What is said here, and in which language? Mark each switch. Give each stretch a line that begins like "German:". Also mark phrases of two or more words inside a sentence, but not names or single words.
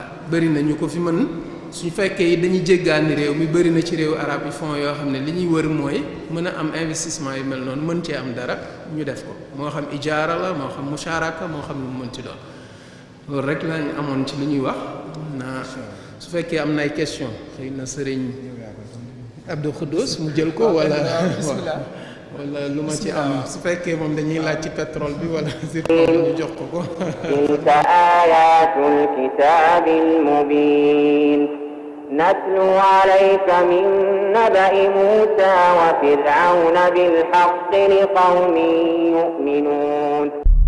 Wolof: bëri na ñu ko fi mën suñu fekkee dañuy jéggaani réew mi bëri na ci réew arab yi fonds yoo xam ne li ñuy wër mooy mën a am investissement yu mel noonu mën cee am dara ñu def ko moo xam ijaara la moo xam musharaka moo xam lu mu mën ci doon loolu rek lañ amoon ci li ñuy wax naa su fekkee am na ay question xëy na sëriñ Abdou Khoudous mu jël ko wala wala lu ma ci am su fekkee moom dañuy laaj ci pétrole bi wala zircon ñu jox ko ko
Arabic: تلك آيات الكتاب المبين نتلو عليك من نبإ موسى وفرعون بالحق لقوم يؤمنون